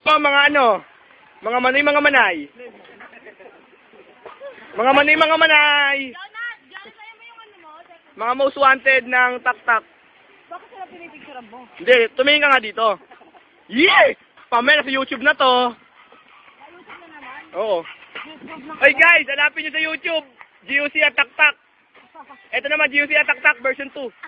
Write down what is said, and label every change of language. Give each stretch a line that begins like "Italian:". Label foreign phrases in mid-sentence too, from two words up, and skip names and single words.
Bikol: Mga ano, mga manoy, mga manay. Mga manoy, mga manay.
Filipino: Mga most wanted ng tak-tak. Bakit sila pinipicturean mo? Hindi, tumingin ka nga dito. Yeah! Pamela sa YouTube na to. YouTube na naman. Oo. YouTube na.
English: Hey guys,
Filipino: hanapin nyo sa YouTube. GOC at tak-tak. Ito naman, GOC at tak-tak version 2.